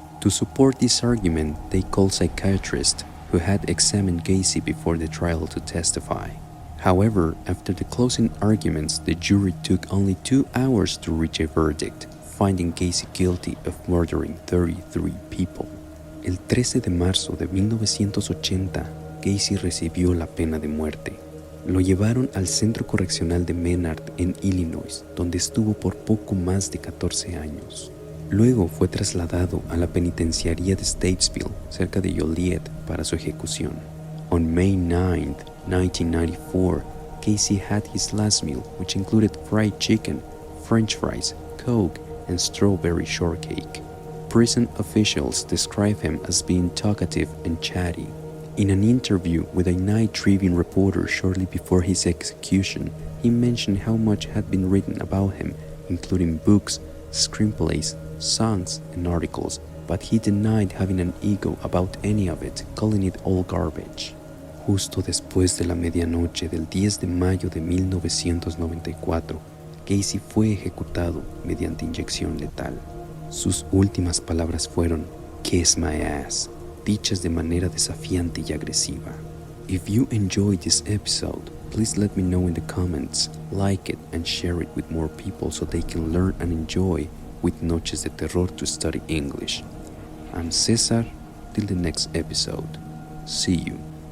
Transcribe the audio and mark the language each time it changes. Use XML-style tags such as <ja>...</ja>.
<en>To support this argument, they called psychiatrists who had examined Gacy before the trial to testify. However, after the closing arguments, the jury took only 2 hours to reach a verdict, finding Gacy guilty of murdering 33 people.</en> <es>El 13 de marzo de 1980, Gacy recibió la pena de muerte. Lo llevaron al Centro Correccional de Menard en Illinois, donde estuvo por poco más de 14 años. Luego fue trasladado a la penitenciaría de Statesville, cerca de Joliet, para su ejecución.</es> <en>On May 9, 1994, Gacy had his last meal, which included fried chicken, French fries, Coke, and strawberry shortcake. Prison officials describe him as being talkative and chatty. In an interview with a Night Tribune reporter shortly before his execution, he mentioned how much had been written about him, including books, screenplays, songs, and articles, but he denied having an ego about any of it, calling it all garbage.</en> <es>Justo después de la medianoche del 10 de mayo de 1994, Gacy fue ejecutado mediante inyección letal. Sus últimas palabras fueron</es> <en>"Kiss my ass",</en> <es>dichas de manera desafiante y agresiva.</es> <en>If you enjoyed this episode, please let me know in the comments, like it, and share it with more people so they can learn and enjoy with Noches de Terror to study English. I'm Cesar, till the next episode. See you.</en>